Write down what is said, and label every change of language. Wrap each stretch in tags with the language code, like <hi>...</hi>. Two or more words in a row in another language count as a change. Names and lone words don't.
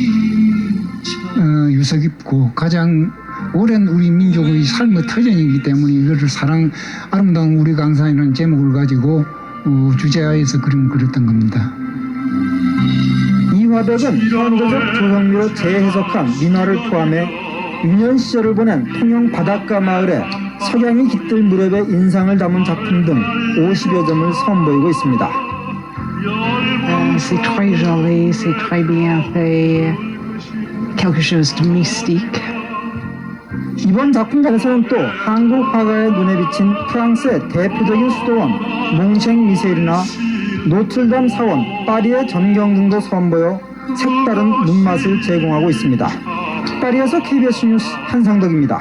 <ko>유서 깊고 가장 오랜 우리 민족의 삶의 터전이기 때문에 이거를 아름다운 우리 강산이라는 제목을 가지고 주제하에서 그림을 그렸던 겁니다. 이 화백은 현대적 조형미로 재해석한 민화를 포함해 유년 시절을 보낸 통영 바닷가 마을에 석양이 깃들 무렵의 인상을 담은 작품 등 50여 점을 선보이고 있습니다.</ko> <fr>C'est très joli, c'est très bien fait, quelque chose de mystique.</fr> <ko>이번 작품전에서는 또 한국 화가의 눈에 비친 프랑스의 대표적인 수도원 몽셴 미셀이나 노틀담 사원 파리의 전경 등도 선보여 색다른 눈맛을 제공하고 있습니다. 파리에서 KBS 뉴스 한상덕입니다.</ko>